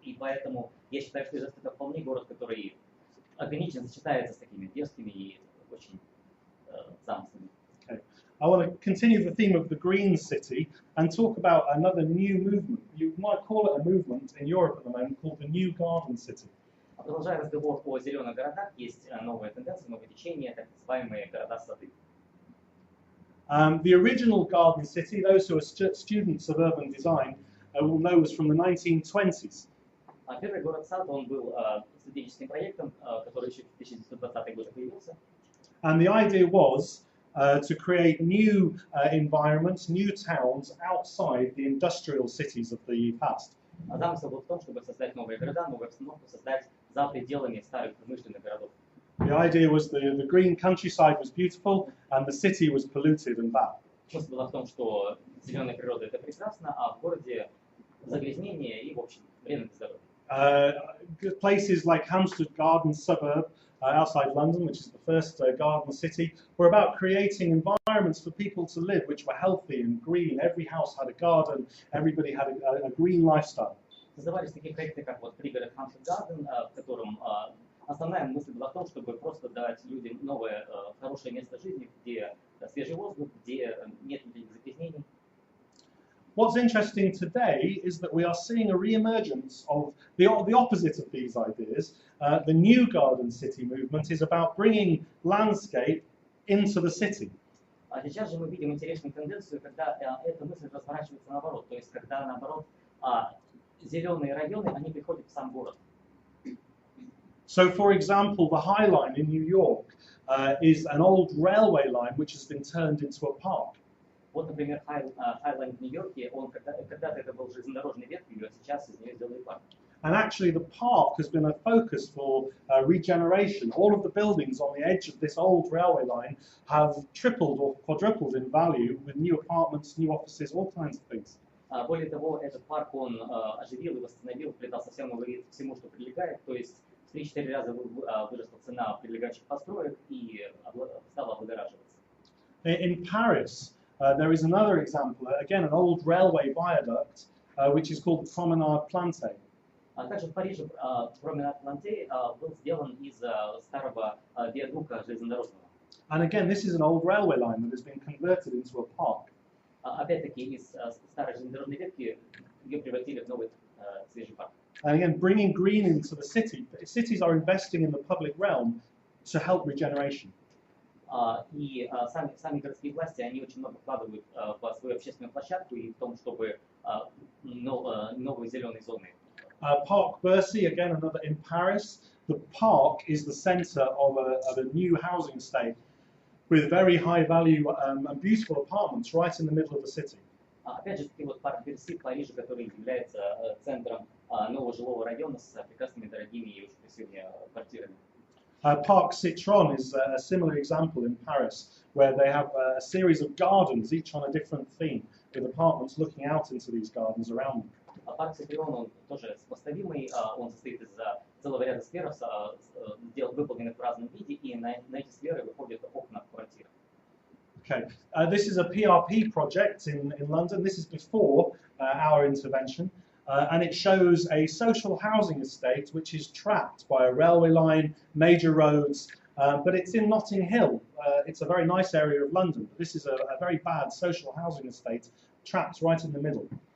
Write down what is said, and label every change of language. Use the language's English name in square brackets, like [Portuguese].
[Russian] И поэтому я считаю, что Ижевск это вполне город, который органично сочетается с такими дерзкими и очень замыслами. [English] Okay. I want to continue the theme of the green city and talk about another new movement. You might call it a movement in Europe at the moment called the New Garden City. [Russian] Продолжая разговор о зеленых городах, есть новая тенденция, новое течение, так называемые города-сады. [English] The original Garden City, those who are students of urban design will know was from the 1920s. [Russian] Первый город-сад, он был студенческим проектом, который еще в 1920-е годы появился. [English] And the idea was to create new environments, new towns outside the industrial cities of the past. [Russian] Замысел был в том, чтобы создать новые города, новую обстановку, создать за пределами старых промышленных городов. [English] The idea was the green countryside was beautiful and the city was polluted and bad. [Russian] Смысл был в том, что зеленая природа это прекрасно, а в городе загрязнение и, в общем, вредно для здоровья. [English] Places like Hampstead Garden suburb outside London, which is the first garden city, were about creating environments for people to live which were healthy and green. Every house had a garden, everybody had a green lifestyle. [Russian] Создавались такие проекты, как вот пригород Hampton Garden, в котором основная мысль была в том, чтобы просто дать людям новое, хорошее место жизни, где свежий воздух, где нет никаких загрязнений. [English] What's interesting today is that we are seeing a re-emergence of the opposite of these ideas. The new garden city movement is about bringing landscape into the city. [Russian] А сейчас же мы видим интересную тенденцию, когда эта мысль разворачивается наоборот, то есть когда наоборот зеленые районы, они приходят в сам город. [English] So, for example, the High Line in New York is an old railway line which has been turned into a park. [Russian] Вот, например, Хайлайн в Нью-Йорке, он когда-то это был железнодорожной ветвью, а сейчас из нее сделали парк. [English] And actually the park has been a focus for regeneration. All of the buildings on the edge of this old railway line have tripled or quadrupled in value with new apartments, new offices, all kinds of things. [Russian] Более того, этот парк он оживил и восстановил, придал совсем новый вид всему, что прилегает, то есть в 3-4 раза выросла цена прилегающих построек и стала облагораживаться. [English] In Paris, there is another example, again an old railway viaduct, which is called the Promenade Plantée. [Russian] Также в Париже променад Плантей был сделан из старого виадука железнодорожного. [English] And again, this is an old railway line that has been converted into a park. [Russian] Опять-таки из старой железнодорожной ветки ее превратили в новый свежий парк. [English] And again, bringing green into the city. Cities are investing in the public realm to help regeneration. [Russian] И сами городские власти, они очень много вкладывают в свою общественную площадку и в том, чтобы новые зеленые зоны. [English] Parc Bercy, again, another in Paris. The park is the centre of a new housing estate with very high value and beautiful apartments right in the middle of the city. [Russian] Опять же, таки вот парк Берси в Париже, который является центром нового жилого района с прекрасными, дорогими и очень красивыми квартирами. [English] Parc Citron is a similar example in Paris, where they have a series of gardens, each on a different theme, with apartments looking out into these gardens around them. [Russian] Парк Ситрион, он тоже сопоставимый, он состоит из целого ряда сфер, выполненных в разном виде, и на эти сферы выходят окна в квартирах. [English] Okay, this is a PRP project in London. This is before our intervention, and it shows a social housing estate which is trapped by a railway line, major roads, but it's in Notting Hill. It's a very nice area of London, but this is a very bad social housing estate trapped right in the middle.